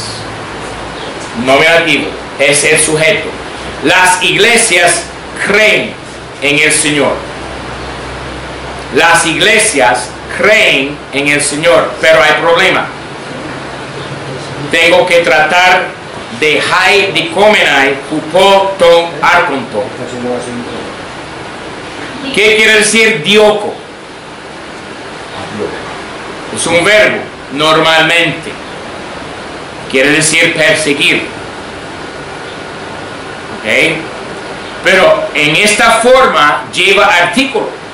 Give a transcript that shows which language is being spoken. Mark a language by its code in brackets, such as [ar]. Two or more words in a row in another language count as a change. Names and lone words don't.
[es] Nominativo es el sujeto. Las iglesias creen en el Señor. Las iglesias creen en el Señor, pero hay problema. Tengo que tratar de [el] αἱ διωκόμεναι ὑπὸ τῶν ἀρχόντων. [es] ¿Qué quiere decir dioco? Es un verbo, normalmente. Quiere decir perseguir. ¿Ok? Pero en esta forma lleva artículo.